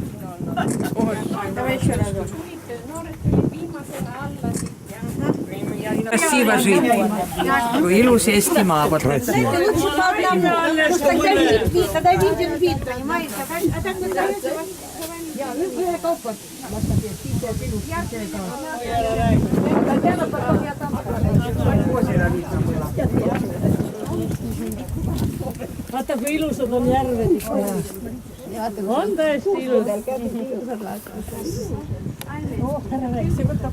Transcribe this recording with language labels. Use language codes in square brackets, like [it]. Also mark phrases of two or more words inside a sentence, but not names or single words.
[ru] давай еще раз. Красиво жить. [et] Ilus Eestimaa. [ru] Вот. Лучше по одному. Тогда виден вид, понимаете? А так называется. [et] ühekaupa. Vaata, kui ilusad on järved. On tõesti ilus. See võtab